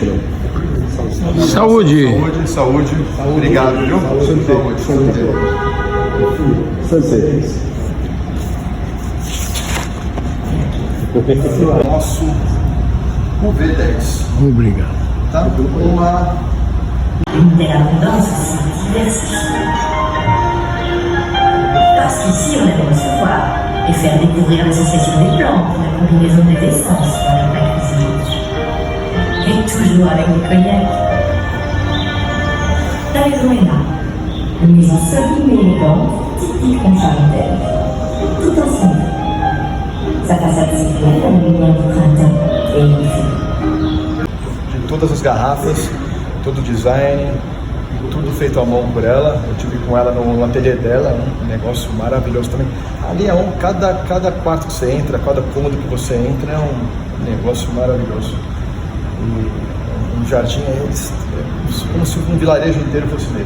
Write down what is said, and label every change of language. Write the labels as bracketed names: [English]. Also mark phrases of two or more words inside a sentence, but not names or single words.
[Portuguese] Saúde! Saúde. Obrigado, viu? Saúde. Sunset. Nosso UV10. Obrigado. Tá? Uma [French] de l'abondance, c'est diversifié. Parce qu'ici, on aime recevoir et faire découvrir l'association des plantes, la combinaison des essences dans la cuisine. Et toujours avec le cognac. La maison est là. Une maison solide et élégante, typique concharitaire. Tout ensemble. Sa façade s'éclaire à la lumière du printemps et il fait. [Portuguese] de todas as garrafas, todo o design, tudo feito à mão por ela. Eu tive com ela no ateliê dela, um negócio maravilhoso também. Ali é cada quarto que você entra, cada cômodo que você entra é um negócio maravilhoso. E um jardim é como se um vilarejo inteiro fosse deles.